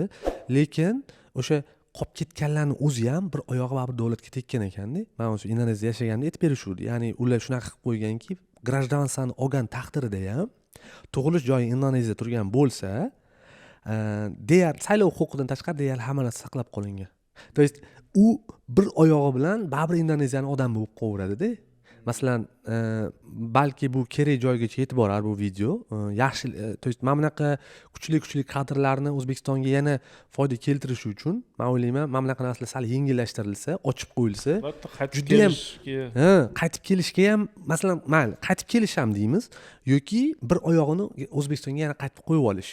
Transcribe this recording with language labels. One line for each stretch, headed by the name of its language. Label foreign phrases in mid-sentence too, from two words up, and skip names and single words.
Uzbek: Lekin o'sha qolib ketganlarni o'zi ham bir oyog'i baribir davlatga tekkan ekanda. Men o'sha Indoneziyada yashaganimda aytib berishuvdi. Ya'ni ular shunaqa qilib qo'yganki, grajdansani olgan taqdirida ham tug'ilish joyi Indoneziyada turgan bo'lsa, deyarli saylov huquqidan tashqari deyarli hamma narsa saqlab qolingan.
Russian: То есть
Uzbek: u bir oyog'i bilan baribir Indoneziyaning odami bo'lib qolaveradi-da. Masalan, balki bu kerak joygacha yetib borar bu video. Yaxshi,
Russian: то есть
Uzbek: mana bunaqa kuchli kadrlarni O'zbekistonga yana foyda keltirish uchun men o'ylayman, mana bunaqa narsalar sal yengillashtirilsa, ochib qo'yilsa, qaytib kelishga, qaytib kelishga ham, masalan, mayli, qaytib kelish ham deymiz yoki bir oyog'ini O'zbekistonga yana qaytib qo'yib olish.